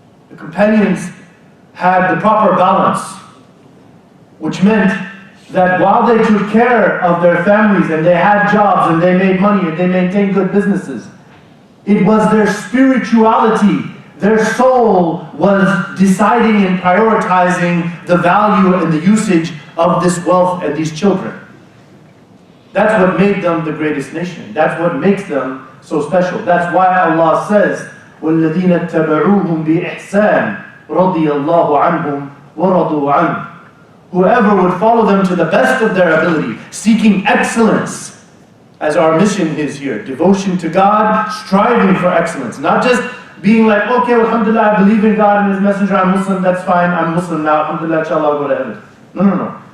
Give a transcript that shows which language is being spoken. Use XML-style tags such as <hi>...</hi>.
<en>The companions had the proper balance, which meant that while they took care of their families and they had jobs and they made money and they maintained good businesses, it was their spirituality, their soul was deciding and prioritizing the value and the usage of this wealth and these children. That's what made them the greatest nation. That's what makes them so special. That's why Allah says,</en> <ar>وَالَّذِينَ اتَّبَعُوهُمْ بِإِحْسَانٍ رَضِيَ اللَّهُ عَنْهُمْ وَرَضُوا عَنْهُ.</ar> <en>Whoever would follow them to the best of their ability, seeking excellence, as our mission is here, devotion to God, striving for excellence, not just being like, okay, alhamdulillah, I believe in God and His Messenger, I'm Muslim, that's fine, I'm Muslim now, alhamdulillah, inshallah, I'll go to heaven. No.</en>